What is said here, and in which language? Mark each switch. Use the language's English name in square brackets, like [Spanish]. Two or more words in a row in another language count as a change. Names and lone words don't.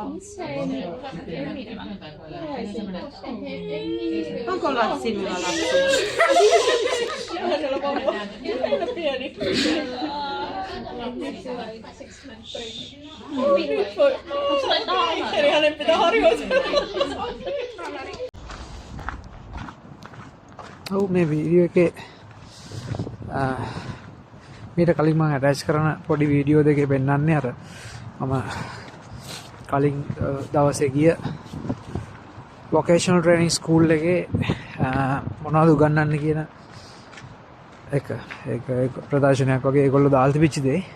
[Finnish] Onko sinulla lapsi? Joo, siellä on vauva. Pieni. Eli hänen pitää harjoitella. [Sinhala] මේ වීඩියෝ එකේ මීට කලින් මම ඇටච් කරන පොඩි වීඩියෝ දෙකේ පෙන්නන්නේ අර මම කලින් දවසේ ගිය [English] vocational training school [Sinhala] එකේ මොනවද උගන්වන්නේ කියන එක ප්‍රදර්ශනයක් වගේ ඒගොල්ලෝ දාලා තිබිච්ච දේ